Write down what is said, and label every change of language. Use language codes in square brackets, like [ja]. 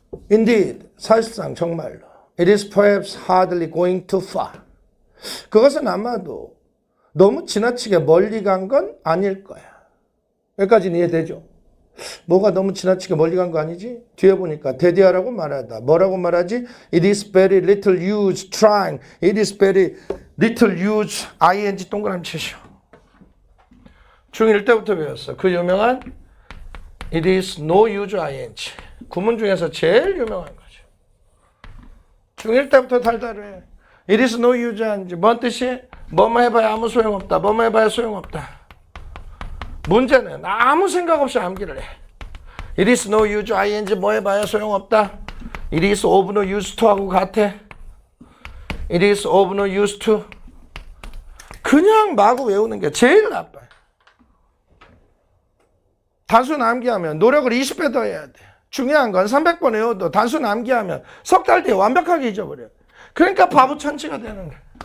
[en] Indeed, [ko] 사실상 정말로 [en] It is perhaps hardly going too far. [ko] 그것은 아마도 너무 지나치게 멀리 간 건 아닐 거야. 여기까지는 이해되죠? 뭐가 너무 지나치게 멀리 간 거 아니지? 뒤에 보니까 대디하라고 말하다. 뭐라고 말하지? [en] It is very little use trying. It is very little use ing [ko] 동그라미 치시오. 중1 때부터 배웠어. [en] 그 유명한 It is no use ing. [ko] 구문 중에서 제일 유명한 거죠. 중1 때부터 달달해. [en] It is no use ing. [ko] 뭔 뜻이? 뭐뭐 해봐야 아무 소용없다. 뭐뭐 해봐야 소용없다. 문제는 아무 생각 없이 암기를 해. [en] It is no use ing. [ko] 뭐 해봐야 소용없다. [en] It is of no use to [ko] 하고 같아. [en] It is of no use to. [ko] 그냥 마구 외우는 게 제일 나빠요. 단순 암기하면 노력을 20배 더 해야 돼. 중요한 건 300번 외워도 단순 암기하면 석 달 뒤에 완벽하게 잊어버려. 그러니까 바보 천치가 되는 거야.